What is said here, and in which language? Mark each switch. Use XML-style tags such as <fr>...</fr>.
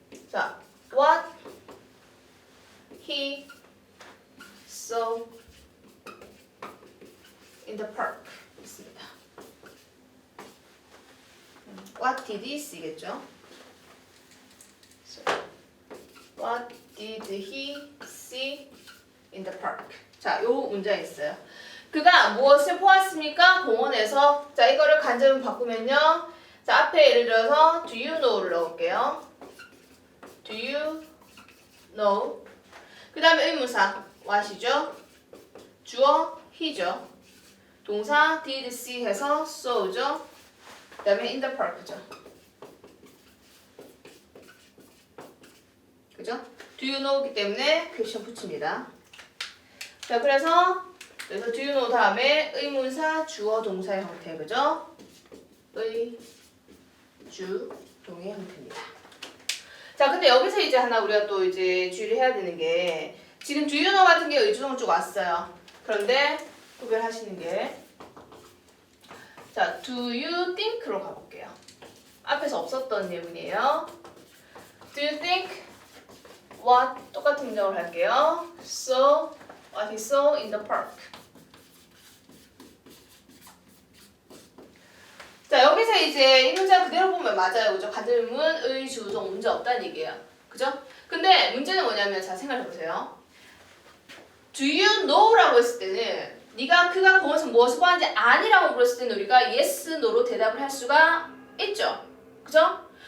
<en>자, what he saw in the park</en> <ko>있습니다.</ko> <en>What did he see겠죠? So, what did he see in the park?</en> <ko>자, 요 문장이 있어요. 그가 무엇을 보았습니까? 공원에서. 자, 이거를 간접으로 바꾸면요. 자, 앞에 예를 들어서</ko> <en>do you know</en> <ko>를 넣을게요.</ko> <en>do you know?</en> <ko>그 다음에 의문사 what이죠? 주어 he죠. 동사</ko> <en>did see</en> <ko>해서</ko> <en>saw죠.</en> <ko>그 다음에</ko> <en>in the park죠.</en> <ko>그죠?</ko> <en>do you know</en> <ko>이기 때문에 퀘스천 붙입니다. 자, 그래서 do you know 다음에 의문사 주어 동사의 형태, 그죠? 의, 주, 동의 형태입니다. 자, 근데 여기서 이제 하나 우리가 또 이제 주의를 해야 되는 게 지금</ko> <en>do you know</en> <ko>같은 게 의주동 쭉 왔어요. 그런데 구별하시는 게 자,</ko> <en>do you think</en> <ko>로 가볼게요. 앞에서 없었던 예문이에요.</ko> <en>Do you think what</en> <ko>똑같은 문장으로 할게요.</ko> <en>So what he saw in the park.</en> <ko>자, 여기서 이제 이 문장 그대로 보면 맞아요. 그죠? 가들문, 의, 주, 동 문제 없다는 얘기예요. 그죠? 근데 문제는 뭐냐면 자, 생각해보세요.</ko> <en>Do you know</en> <ko>라고 했을 때는 그가 공원에서 무엇을 보았는지 아니라고 물었을 때는 우리가 yes, no로 대답을 할 수가 있죠. 그죠?</ko>